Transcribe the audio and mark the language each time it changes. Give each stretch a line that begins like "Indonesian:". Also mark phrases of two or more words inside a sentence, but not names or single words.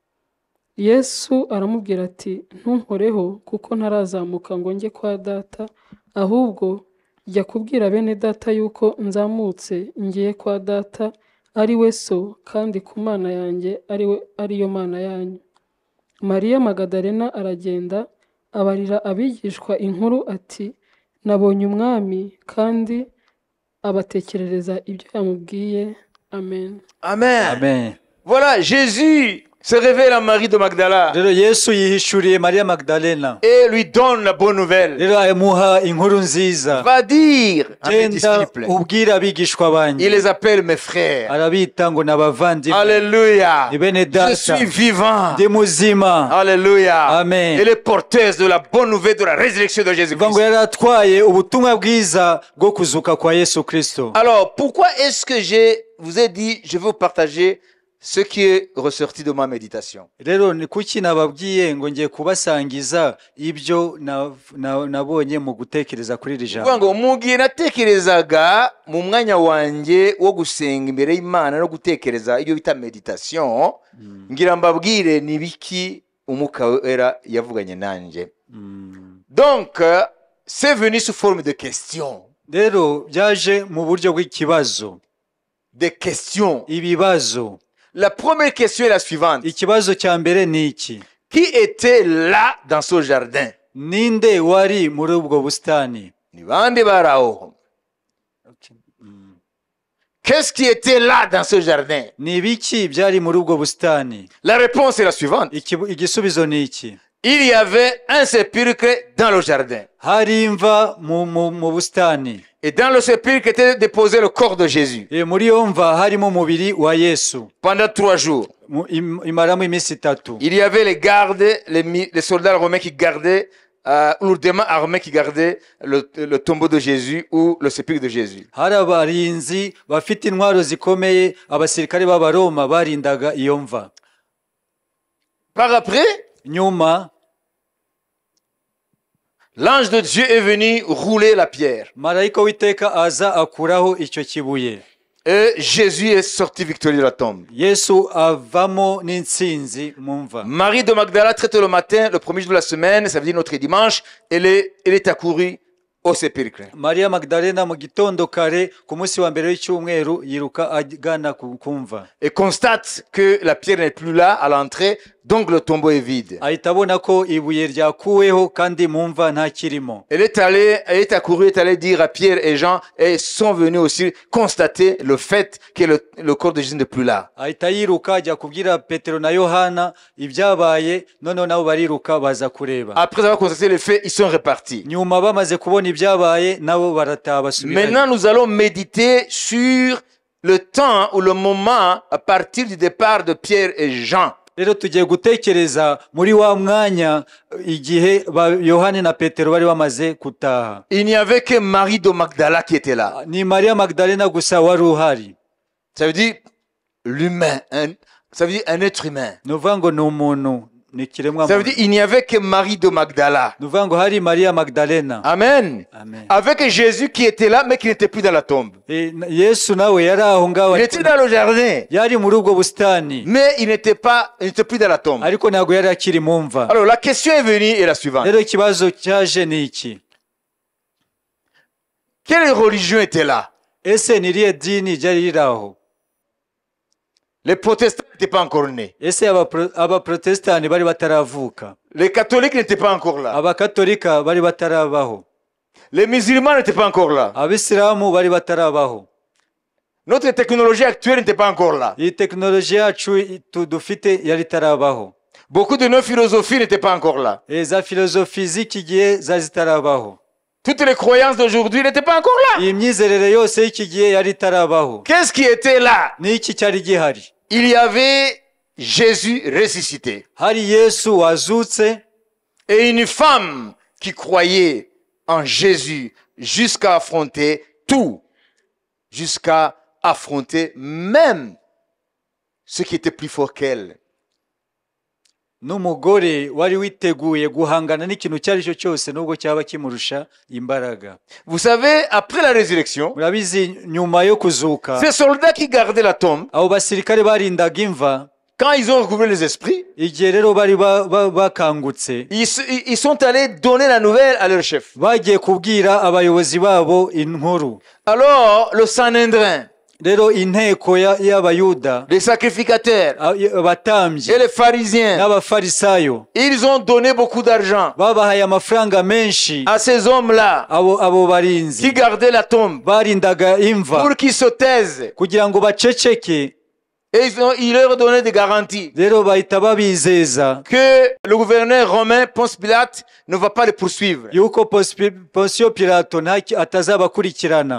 Kinyarwanda: Yesu aramubwira ati ntunkoreho kuko ntarazamuka ngo njye kwa data ahubwo jya kubwira bene data yuko nzamutse ngiye kwa data ari we so kandi ku mana yanjye ariyo mana yanyu Mariya Magadalena aragenda abarira abigishwa inkuru ati nabonye umwami kandi abatekerereza ibyo yamubwiye. Amen. Amen. Amen.
French: Voilà, Jésus se révèle à Marie de Magdala
Kinyarwanda: Rero Yesu yihishuriye Mariya Magdalena.
French: et lui donne la bonne nouvelle.
Kinyarwanda: Rero amuha inkuru nziza.
French: Va dire à mes
Kinyarwanda: Genda
French: disciples,
Kinyarwanda: ubwira abigishwa
French: il
Kinyarwanda: banjye.
French: les appelle mes frères.
Kinyarwanda: Arabita ngo nabavandimwe. Alléluia. Ni bene
French: Je
Kinyarwanda: data.
French: suis vivant.
Kinyarwanda: Ndi muzima. Alléluia. Amen.
French: Elle est porteuse de la bonne nouvelle de la résurrection de
Kinyarwanda: Bivuga ngo
French: Jésus-Christ.
Kinyarwanda: yari atwaye ubutumwa bwiza bwo kuzuka kwa Yesu Kristo.
French: Alors, pourquoi est-ce que vous ai dit, je vais vous partager ce qui est ressorti de ma méditation?
Kinyarwanda: Rero ni kuki nababwiye ngo ngiye kubasangiza ibyo nabonye mu gutekereza kuri iri Kuvuga jambo. ngo mu gihe natekerezaga mu mwanya wanjye wo gusenga imbere y'Imana no gutekereza ibyo bita meditation, ngira mbabwire ni biki umwuka wera yavuganye nanjye.
French: Donc, c'est venu sous forme de questions.
Kinyarwanda: Rero byaje mu buryo bw'ikibazo.
French: Des questions.
Kinyarwanda: Ibibazo.
French: La première question est la suivante.
Kinyarwanda: Ikibazo cya mbere ni iki?
French: Qui était là dans ce jardin?
Kinyarwanda: Ninde wari muri ubwo bustani? Ni bande bari aho?
French: Qu'est-ce qui était là dans ce jardin?
Kinyarwanda: Ni biki byari muri ubwo bustani?
French: La réponse est la suivante.
Kinyarwanda: Igisubizo ni iki?
French: Il y avait un sépulcre dans le jardin.
Kinyarwanda: Hari imva mu bustani.
French: Et dans le sépulcre était déposé le corps de Jésus.
Kinyarwanda: Muri iyo mva harimo umubiri wa Yesu.
French: Pendant 3 jours.
Kinyarwanda: Imaramo iminsi 3.
French: Il y avait les gardes, les soldats romains qui gardaient, lourdement armés qui gardaient le tombeau de Jésus ou le sépulcre de Jésus.
Kinyarwanda: Hari abarinzi bafite intwaro zikomeye, abasirikare b'Abaroma barindaga iyo mva.
French: Par après,
Kinyarwanda: nyuma
French: L'ange de Dieu est venu rouler la pierre.
Kinyarwanda: marayika w'iteka aza akuraho icyo kibuye,
French: Et Jésus est sorti victorieux de la tombe.
Kinyarwanda: yesu avamo n'intsinzi mu mva.
French: Marie de Magdala, très tôt le matin, le premier jour de la semaine, ça veut dire notre dimanche, elle est accourue au sépulcre.
Kinyarwanda: mariya magdalena mu gitondo kare ku munsi wa mbere w'icyumweru yiruka agana ku mva,
French: Et constate que la pierre n'est plus là à l'entrée, donc le tombeau est vide.
Kinyarwanda: ahita abona ko ibuye ryakuweho kandi mu mva nta kirimo.
French: Elle est accourue, est allée dire à Pierre et Jean, et sont venus aussi constater le fait que le corps de Jésus n'est plus là.
Kinyarwanda: ahita yiruka ajya kubwira petero na yohana ibyabaye, noneho nabo bariruka baza kureba.
French: Après avoir constaté les faits, ils sont repartis.
Kinyarwanda: nyuma bamaze kubona ibyabaye nabo barataha basubirayo.
French: Maintenant, nous allons méditer sur le temps ou le moment à partir du départ de Pierre et Jean.
Kinyarwanda: rero tugiye gutekereza muri wa mwanya igihe yohani na petero bari bamaze gutaha.
French: Il n'y avait que Marie de Magdala qui était là.
Kinyarwanda: ni mariya magdalena gusa wari uhari.
French: Ça veut dire l'humain, ça veut dire un être humain.
Kinyarwanda: ni ukuvuga ngo ni umuntu, ni ikiremwa
French: Ça veut
Kinyarwanda: muntu.
French: dire il n'y avait que Marie de Magdala.
Kinyarwanda: ni ukuvuga ngo hari mariya magdalena. Amen. Amen.
French: Avec Jésus qui était là, mais qui n'était plus dans la tombe.
Kinyarwanda: yesu nawe yari aho ngaho,
French: Il était dans le jardin,
Kinyarwanda: yari muri ubwo busitani,
French: mais il n'était plus dans la tombe.
Kinyarwanda: ariko ntabwo yari akiri mu mva.
French: Alors la question est venue et la suivante.
Kinyarwanda: rero ikibazo cyaje ni iki:
French: Quelle religion était là?
Kinyarwanda: ese ni irihe dini ryari riri aho?
French: Les protestants n'étaient pas encore nés.
Kinyarwanda: ese abaprotestani bari bataravuka?
French: Les catholiques n'étaient pas encore là.
Kinyarwanda: abakatolika bari batarabaho?
French: Les musulmans n'étaient pas encore là.
Kinyarwanda: abisilamu bari batarabaho?
French: Notre technologie actuelle n'était pas encore là.
Kinyarwanda: iyi tekinoloji yacu dufite yari itarabaho.
French: Beaucoup de nos philosophies n'étaient pas encore là.
Kinyarwanda: za filozofi z'iki gihe zari zitarabaho.
French: Toutes les croyances d'aujourd'hui n'étaient pas encore là.
Kinyarwanda: iyi myizerere yose y'iki gihe yari itarabaho.
French: Qu'est-ce qui était là?
Kinyarwanda: ni iki cyari gihari?
French: Il y avait Jésus ressuscité
Kinyarwanda: hari yesu wazutse,
French: et une femme qui croyait en Jésus jusqu'à affronter tout, jusqu'à affronter même ce qui était plus fort qu'elle.
Kinyarwanda: n'umugore wari witeguye guhangana n'ikintu icyo ari cyo cyose nubwo cyaba kimurusha imbaraga.
French: Vous savez, après la résurrection,
Kinyarwanda: murabizi nyuma yo kuzuka,
French: ces soldats qui gardaient la tombe,
Kinyarwanda: abo basirikare barindaga imva,
French: quand ils ont recouvré les esprits,
Kinyarwanda: igihe rero bari bakangutse,
French: ils sont allés donner la nouvelle à leur chef.
Kinyarwanda: bagiye kubwira abayobozi babo inkuru.
French: Alors, le Sanhédrin,
Kinyarwanda: rero inteko y'abayuda,
French: les sacrificateurs
Kinyarwanda: abatambyi
French: et les pharisiens,
Kinyarwanda: n'abafarisayo,
French: ils ont donné beaucoup d'argent
Kinyarwanda: babahaye amafaranga menshi
French: à ces hommes-là
Kinyarwanda: abo barinzi
French: qui gardaient la tombe
Kinyarwanda: barindaga imva
French: pour qu'ils se taisent.
Kinyarwanda: kugira ngo baceceke.
French: Et ils leur donnaient des garanties
Kinyarwanda: rero bahita babizeza
French: que le gouverneur romain Ponce Pilate ne va pas les poursuivre.
Kinyarwanda: yuko Ponsiyo Pilato atazabakurikirana.